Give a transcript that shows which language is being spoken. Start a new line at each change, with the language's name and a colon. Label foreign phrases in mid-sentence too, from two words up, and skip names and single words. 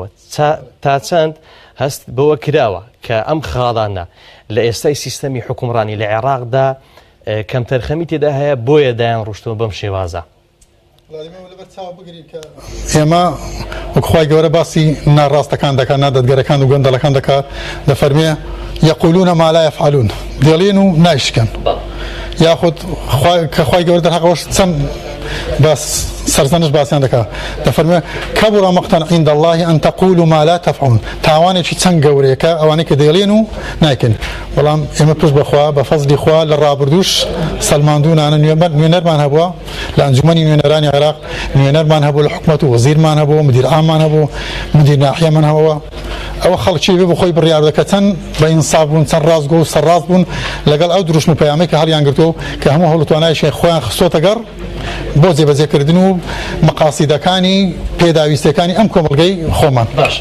Central Kurdish: تا چەند هەست بەوە کراوە کە ئەم خاڵانە لە ئێستای سیستەمی حکومڕانی لە عێراقدا کەم تەرخەمی تێدا هەیە بۆیە دایان ڕۆشتەوە بەم شێوازە. ئێمە وەکخوای گەورە باسی ناڕاستەکان دەکات، نادەتگەرەکان و گەندەڵەکان دەکات، دەفەرمێ
Arabic: یەقولون ما لا يفعلون،
Central Kurdish: دێڵێن و نایشکەن. یاخود کە خوای گەورە دەرحەقەوەش چەند بەس سەرزەنش باسییان دەکات، دەفەرمێ
Arabic: کەبوڕ مەقتەن عند الله أن تقولوا ما لا تفعلون.
Central Kurdish: تاوانێکی چەند گەورەیەکە ئەوانەی کە دێڵێن و نایکەن. بەڵام ئێمە پشت بەخوا بە فەزلی خوا لە ڕابردووش سەلماندوونانە نوێنەرمان هەبووە لە ئەنجومەنی نوێنەرانی عێراق، نوێنەرمان هەبوو لە حکومەت و وەزیرمان هەبوو، مدیر عاممان هەبوو، مدیر ناحیەمان هەبووە. ئەوە خەڵکی بێ بخۆی بڕیار دەکە چەند بە ئینساف بوون، چەند ڕاستگۆ و سەرڕاست بوون لەگەڵ ئەو دروشم و پەیامەی کە هەڵیان گرتووە کە هەموو هەوڵتوانایشی خۆیان خستۆتە گەڕ بۆ جێبەجێکردن و مەقاسیدەکانی پێداویستەکانی ئەم کۆمەڵگەی خۆمان.